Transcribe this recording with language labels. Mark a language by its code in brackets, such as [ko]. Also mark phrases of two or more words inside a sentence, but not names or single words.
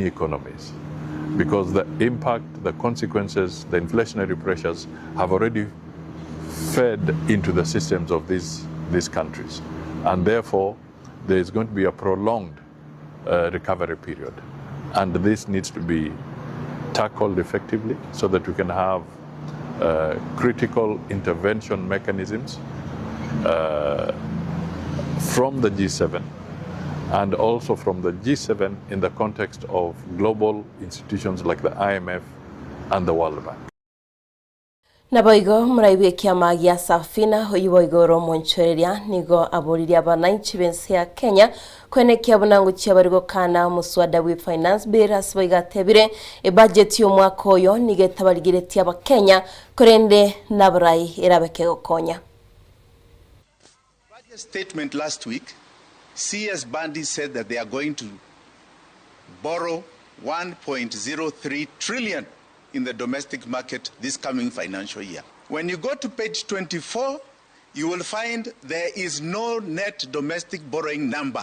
[en] economies, because the impact, the consequences, the inflationary pressures have already fed into the systems of these countries, and therefore there is going to be a prolonged recovery period, and this needs to be tackled effectively so that we can have critical intervention mechanisms from the G7 and also from the G7 in the context of global institutions like the IMF and the World Bank. [guz] Naboigo muraibe kiama gia Safina hoyiboigo romonchoreria nigo aboriria bananchi bensi ya Kenya kwene kiabunangu chiabarigo kana muswada we [en] finance bill [guz] asboiga tebire budget yo mwaka oyo nigetabarigire aba Kenya korende naburai irabeke gokonya. [en] Budget statement last week CS Bandi said that they are going to borrow 1.03 trillion in the domestic market this coming financial year. When you go to page 24, you will find there is no net domestic borrowing number.